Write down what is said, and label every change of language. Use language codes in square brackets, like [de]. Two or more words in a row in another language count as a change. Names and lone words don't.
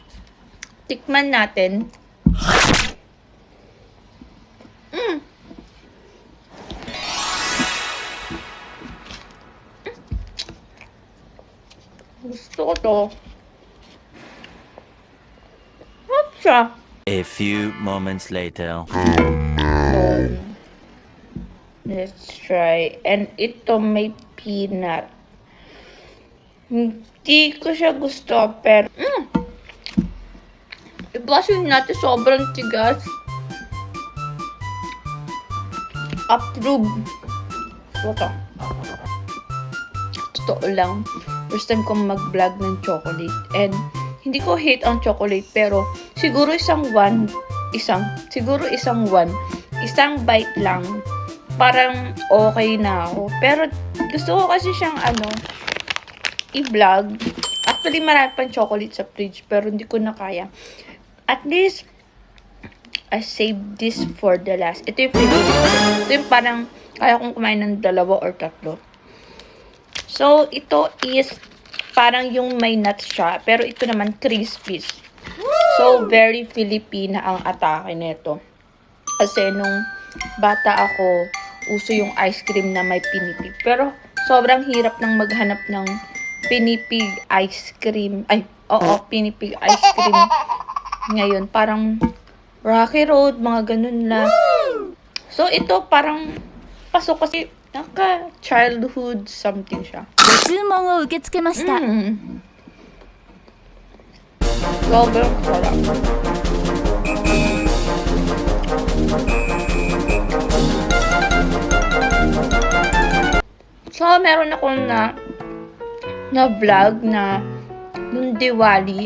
[tl] Tikman natin. Gusto ko to. Hot siya. [en] A few moments later. Let's try. [tl] And ito may peanut. Hindi ko siya gusto, pero i-blushing natin sobrang tigas. Approve. Ito. Totoo lang. [en] First time [tl] kong mag-vlog ng chocolate. And hindi ko hate ang chocolate, pero siguro isang siguro isang one. Isang bite lang. Parang okay na ako. Pero gusto ko kasi siyang i-vlog. Actually, marami pang chocolate sa fridge, pero hindi ko na kaya. [en] At least, I saved this for the last. [tl] Ito yung favorite. Ito yung parang kaya kong kumain ng 2 or 3. So, ito is parang yung may nuts siya, pero ito naman crispies. So, very Filipina ang atake nito. Kasi nung bata ako, uso yung [en] ice cream [tl] na may pinipig. Pero, sobrang hirap nang maghanap ng pinipig [en] ice cream. [tl] Ay, oo, pinipig [en] ice cream. [tl] Ngayon, parang Rocky Road, mga ganun na. So, ito parang pasok kasi [en] childhood something [tl] siya. [ja] ご注文を受け付けました。 [tl] Sobrang sarap. So, meron akong na vlog na nung Diwali.